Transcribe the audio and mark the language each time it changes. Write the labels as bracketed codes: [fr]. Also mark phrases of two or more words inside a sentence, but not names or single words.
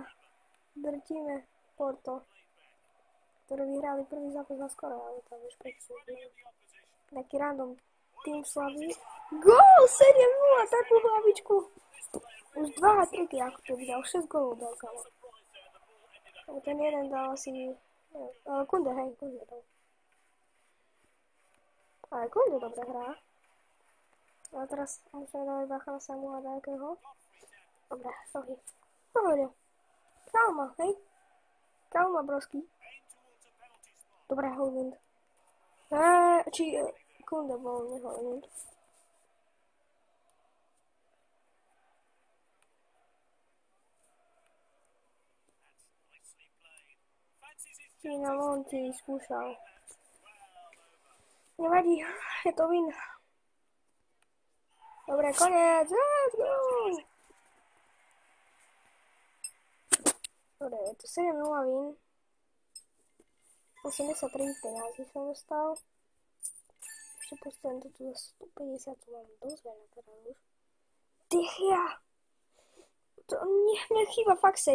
[sk] Drtíme Porto, ktoré vyhrali prvý zápas na skoro, ale tam už pekne. Taký random tým slabý. Gól! 7-0, takú hlavičku. Už 2 hat-tricky, ako to videl. 6 gólov dal, kámo. Ten jeden dal asi... Kunde, hej, Kunde dal. Ale Kunde dobre hrá. A teraz musíme dávať bacha na Samu a nejakého. Dobre, sorry. Pohode. Kalma, hej. Kalma, brosky. Dobre, Hojlund. Či Kunde bol, ne Hojlund. Čína Monty skúšal. Nevadí, je to win. Dobre, koniec. [en] Let's go! [sk] Dobre, je to 7-0 win. 83 peňazí som dostal. Ešte postavím to tu za 150, to mám dosť veľa teda už. Tychia! To mne chýba fakt 7.